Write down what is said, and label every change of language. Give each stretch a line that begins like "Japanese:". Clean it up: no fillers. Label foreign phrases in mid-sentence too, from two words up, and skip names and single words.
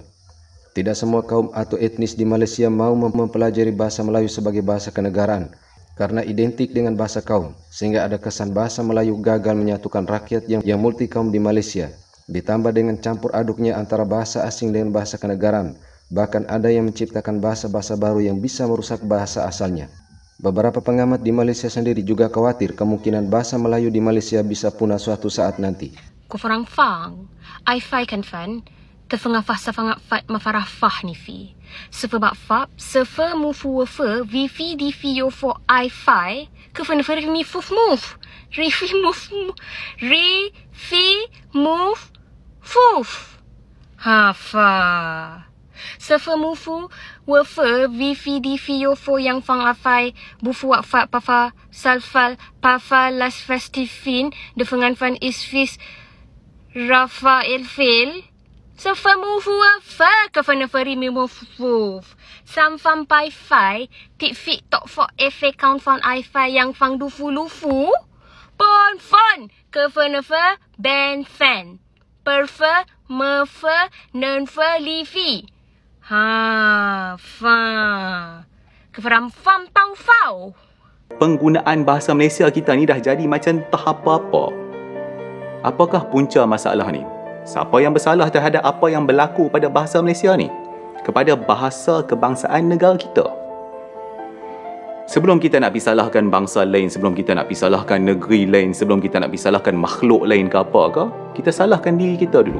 Indonesian: Tidak semua kaum atau etnis di Malaysia mau mempelajari bahasa Melayu sebagai bahasa kenegaraan, karena identik dengan bahasa kaum, sehingga ada kesan bahasa Melayu gagal menyatukan rakyat yang multi kaum di Malaysia, ditambah dengan campur aduknya antara bahasa asing dengan bahasa kenegaraan. Bahkan ada yang menciptakan bahasa-bahasa baru yang bisa merusak bahasa asalnya. Beberapa pengamat di Malaysia sendiri juga khawatir kemungkinan bahasa Melayu di Malaysia bisa punah suatu saat nanti. Ko farang fang, ai fai kan fan, te fanga fa sa fanga fat ma farah fah ni fi. Se fe bak fap, se fe mu fu wa fe, vi fi di fi yo fo ai fai, ke fan fer mi fuf move. Ri fi move, ri fi move fuf. Ha fa. Sefe mufu, wefe, vifi, difi, yofo, yang fang afai, bufu, wakfa, pafa, salfal, pafa, las festifin, defengan fan isfis, rafa, ilfil. Sefe mufu, wafa, kafana fari mimufuf. Sam fam pai fai, tik fit tok fo efe count fan ai fai, yang fang dufu lufu. Pon fon, kafana fa, ben fan. Perfe, mefe, nenfe, lifi. Ha, fa. Kefaram fam tau fau.
Malay: Penggunaan bahasa Malaysia kita ni dah jadi macam tak apa-apa. Apakah punca masalah ni? Siapa yang bersalah terhadap apa yang berlaku pada bahasa Malaysia ni? Kepada bahasa kebangsaan negara kita. Sebelum kita nak pisalahkan bangsa lain, sebelum kita nak pisalahkan negeri lain, sebelum kita nak pisalahkan makhluk lain ke apa ke, kita salahkan diri kita dulu.